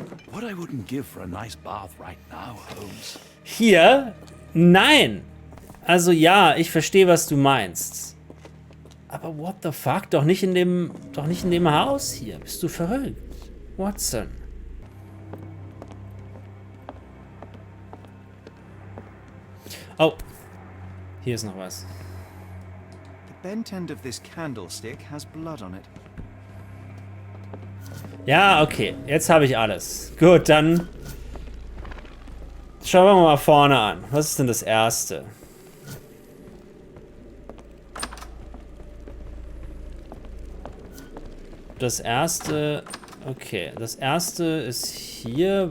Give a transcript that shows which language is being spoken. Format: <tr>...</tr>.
<en>What I wouldn't give for a nice bath right now, Holmes.</en> <de>Hier? Nein! Also ja, ich verstehe, was du meinst. Aber</de> <en>what the fuck?</en> <de>Doch nicht in dem Haus hier. Bist du verrückt? Watson. Oh. Hier ist noch was.</de> <en>The bent end of this candlestick has blood on it.</en> <de>Ja, okay. Jetzt habe ich alles. Gut, dann schauen wir mal vorne an. Was ist denn das erste? Das erste... Okay, das erste ist hier.</de>